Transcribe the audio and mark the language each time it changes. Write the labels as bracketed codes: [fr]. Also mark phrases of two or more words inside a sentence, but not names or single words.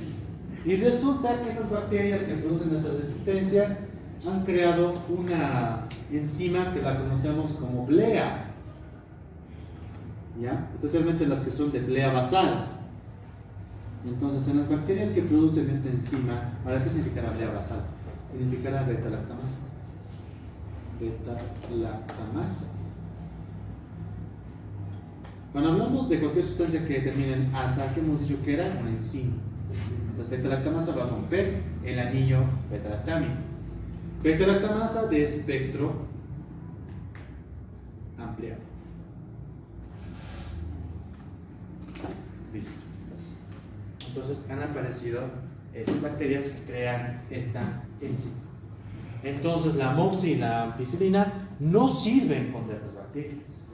[es] Y resulta que estas bacterias que producen esa resistencia han creado una enzima que la conocemos como blea, ¿ya? Especialmente las que son de blea basal. Entonces, en las bacterias que producen esta enzima, ¿ahora qué significará blea basal? Significará beta-lactamasa. Beta-lactamasa. Cuando hablamos de cualquier sustancia que termine en asa, ¿qué hemos dicho que era? Una enzima. Entonces, beta-lactamasa va a romper el anillo beta-lactámico. Beta-lactamasa de espectro ampliado. Listo. Entonces han aparecido esas bacterias que crean esta enzima. Entonces la amoxi y la ampicilina no sirven contra estas bacterias.